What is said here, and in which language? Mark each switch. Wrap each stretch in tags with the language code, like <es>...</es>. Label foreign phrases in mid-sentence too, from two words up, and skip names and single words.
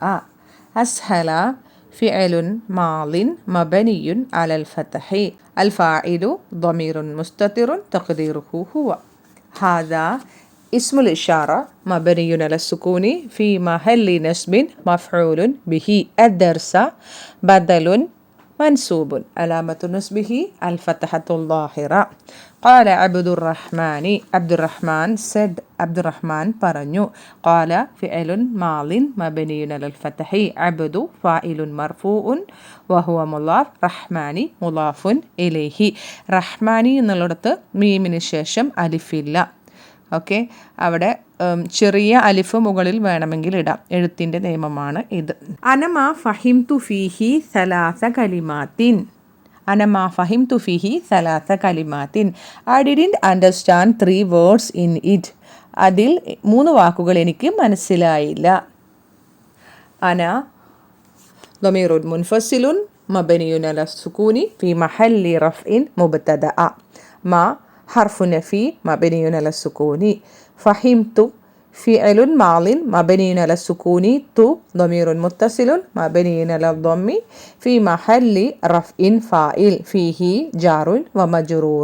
<ar>أسهل فعل ماض مبني على الفتح. الفاعل ضمير مستتر تقديره هو. هذا اسم الإشارة مبني على السكون في محل نصب مفعول به. الدرس بدل منصوب علامة نصبه الفتحة الظاهرة. قال عبد الرحمن said عبد الرحمن പറഞ്ഞു. قال فعل ماض مبني على الفتح. عبد فاعل مرفوع وهو مضاف. الرحمن مضاف إليه.</ar> <ml>റഹ്മാനി എന്നുള്ളിടത്ത് മീമിന് ശേഷം അലിഫില്ല. ഓക്കെ, അവിടെ ചെറിയ അലിഫ് മുകളിൽ വേണമെങ്കിൽ ഇടാം. എഴുത്തിൻ്റെ നിയമമാണ് ഇത്.</ml> <ar>أنا ما فهمت فيه ثلاث كلمات. أنا ما فهمت فيه ثلاث كلمات.</ar> <en>I didn't understand 3 words in it.</en> <ml>അതിൽ 3 വാക്കുകൾ എനിക്ക് മനസ്സിലായില്ല.</ml> <ar>അന ضمير منفصل مبني على السكون في محل رفع مبتدأ. ما حرف نفي مبني على السكون. فهمت فعل ماض مبني على السكون. تو ضمير متصل مبني على الضم في محل رفع فاعل فيه جار ومجرور.</ar>